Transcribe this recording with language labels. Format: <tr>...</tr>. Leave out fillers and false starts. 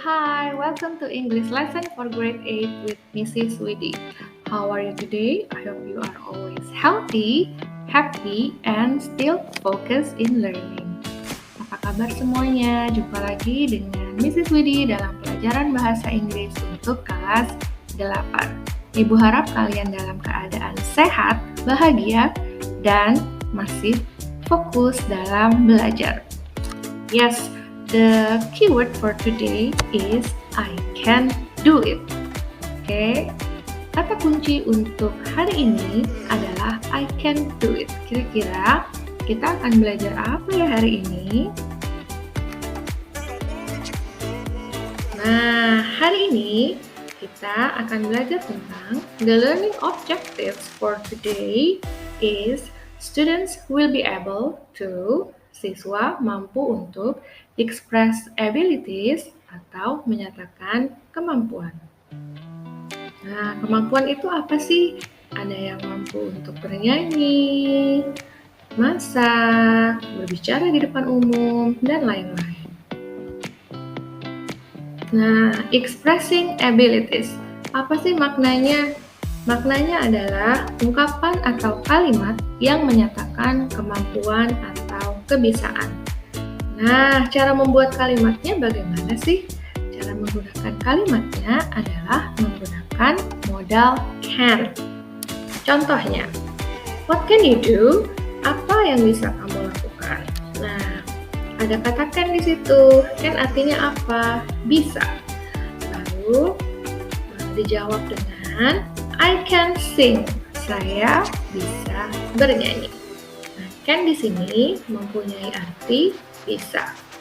<en>Hi, welcome to English lesson for grade 8 with Mrs. Widi. How are you today? I hope you are always healthy, happy, and still focused in learning.</en> <id>Apa kabar semuanya? Jumpa lagi dengan Mrs. Widi dalam pelajaran bahasa Inggris untuk kelas 8. Ibu harap kalian dalam keadaan sehat, bahagia, dan masih fokus dalam belajar.</id> <en>Yes, the keyword for today is I can do it.</en> <id>Oke, kata kunci untuk hari ini adalah</id> <en>I can do it.</en> <id>Kira-kira kita akan belajar apa ya hari ini? Nah, hari ini kita akan belajar tentang</id> <en>the learning objectives for today is students will be able to,</en> <id>siswa mampu untuk</id> <en>express abilities</en> <id>atau menyatakan kemampuan. Nah, kemampuan itu apa sih? Ada yang mampu untuk bernyanyi, masak, berbicara di depan umum, dan lain-lain.</id> <en>Nah, expressing abilities.</en> <id>Apa sih maknanya? Maknanya adalah ungkapan atau kalimat yang menyatakan kemampuan atau kebiasaan. Nah, cara membuat kalimatnya bagaimana sih? Cara menggunakan kalimatnya adalah menggunakan modal can.</id> <en>Contohnya, what can you do?</en> <id>Apa yang bisa kamu lakukan? Nah, ada kata can di situ. Can artinya apa? Bisa. Lalu dijawab dengan</id> <en>I can sing.</en> <id>Saya bisa bernyanyi. Nah, can di sini mempunyai arti bisa.</id>